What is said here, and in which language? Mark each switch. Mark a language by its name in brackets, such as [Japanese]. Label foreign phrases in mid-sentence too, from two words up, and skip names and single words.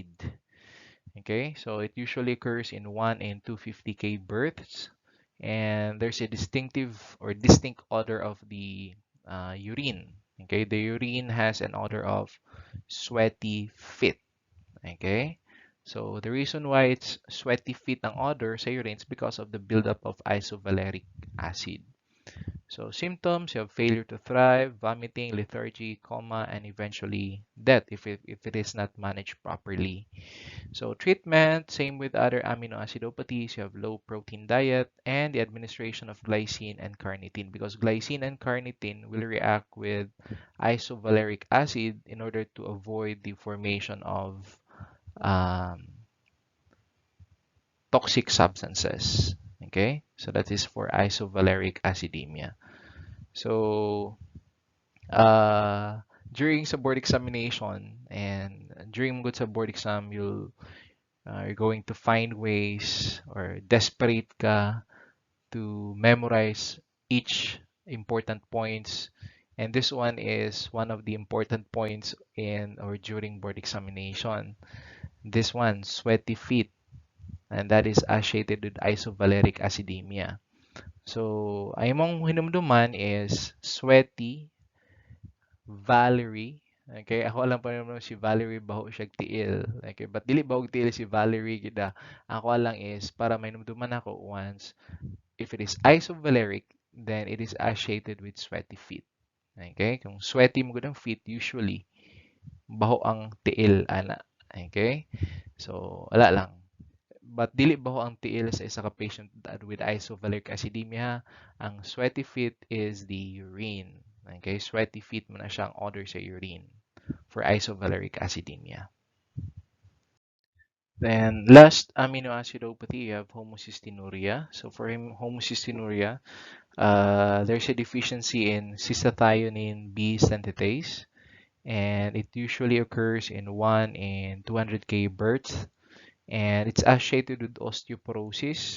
[English] Okay, so it usually occurs in 1 in 250K births, and there's a distinctive or distinct odor of the urine. Okay, the urine has an odor of sweaty feet. Okay, so the reason why it's sweaty feet ang odor sa urine is because of the buildup of isovaleric acid. So symptoms, you have failure to thrive, vomiting, lethargy, coma, and eventually death if it is not managed properly. So treatment, same with other amino acidopathies, you have low protein diet and the administration of glycine and carnitine because glycine and carnitine will react with isovaleric acid in order to avoid the formation of um, toxic substances. Okay, so that is for isovaleric acidemia. So during sa board examination and during mo sa board exam, you're going to find ways or desperate ka to memorize each important points. And this one is one of the important points in or during board examination. This one, sweaty feet, and that is associated with isovaleric acidemia. [Cebuano] So, ay mong hinumduman is sweaty, Valerie. Okay, ako alam pa naman si Valerie baho siya tiil. Okay, but dili bahog tiil si Valerie gida. Ako lang [English] is [Cebuano] para may numduman ako [English] once if it is isovaleric, then it is associated with sweaty feet. [Cebuano] Okay, kung sweaty mo gud ang feet usually baho ang tiil ana. Okay? So, wala lang. But dili baho ang tiil sa isa ka patient [English] with isovaleric acidemia. Ang sweaty feet is the urine. Okay, sweaty feet [Cebuano] mo na siyang [English] odor sa urine for isovaleric acidemia. Then last amino acidopathy, you have homocystinuria. So for homocystinuria, there's a deficiency in cystathionine B synthetase, and it usually occurs in 1 in 200K births, and it's associated with osteoporosis.